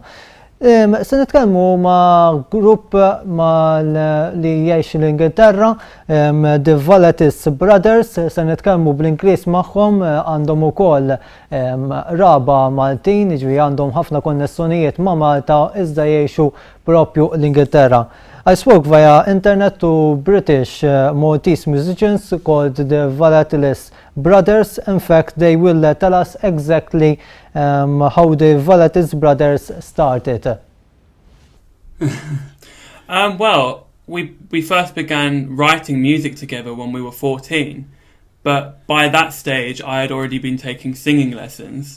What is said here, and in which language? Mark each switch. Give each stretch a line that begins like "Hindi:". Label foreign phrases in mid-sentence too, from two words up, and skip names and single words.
Maltese: Se nitkellmu ma' grupp li jgħix l-Ingilterra, The Valaitis Brothers, se nitkellmu bl-Ingliż magħhom, għandhom ukoll raba Maltin, jiġri għandhom ħafna konnessjonijiet ma' Malta iżda jgħixu propju l-Ingilterra.
English: I spoke via internet to British Maltese musicians called the Valaitis Brothers. In fact, they will tell us exactly how the Valaitis Brothers started. Well, we first began writing music together when we were 14, but by that stage I had already been taking singing lessons.